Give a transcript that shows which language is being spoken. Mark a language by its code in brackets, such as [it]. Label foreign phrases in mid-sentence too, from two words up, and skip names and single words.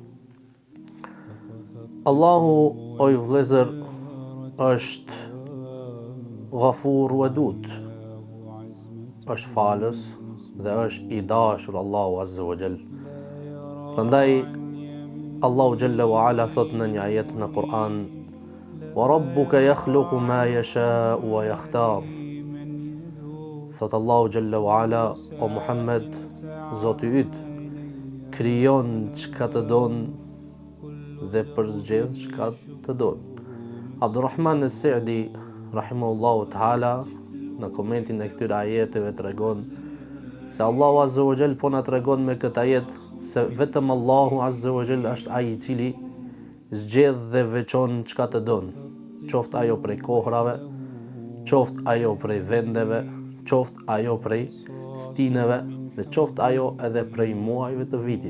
[sq] Allahu, o ju vëllezër, është [ar] غفور ودود, [sq] është falës dhe është i dashur Allahu [ar] عز وجل. [sq] Prandaj Allahu [ar] جل وعلا [sq] thot në një ajet në Kur'an: [ar] "وربك يخلق ما يشاء ويختار." [sq] Thot Allahu [ar] جل وعلا, [sq] o Muhammed, Zoti yt krijon çka të don dhe përzgjedh çka të don. Abdurrahman as-Sa'di [ar] رحمه الله تعالى [sq] në komentin e këtyre ajeteve tregon se Allahu [ar] عز وجل [sq] po na tregon me këtë ajet se vetëm Allahu [ar] عز وجل [sq] është ai i cili zgjedh dhe veçon çka të don, qoftë ajo prej kohrave, qoftë ajo prej vendeve, qoftë ajo prej stineve dhe qoftë ajo edhe prej muajve të vitit.